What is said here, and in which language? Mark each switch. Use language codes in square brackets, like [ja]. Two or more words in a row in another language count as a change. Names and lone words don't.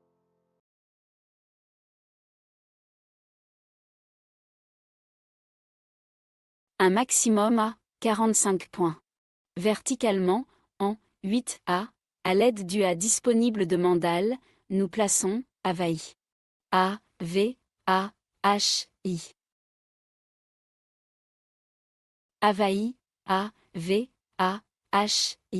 [fr] Un maximum à 45 points. Verticalement, en 8A, à l'aide du A disponible de Mandal, nous plaçons Havaï. A, V, A, H, I. Havaï, A, V, A, H, I.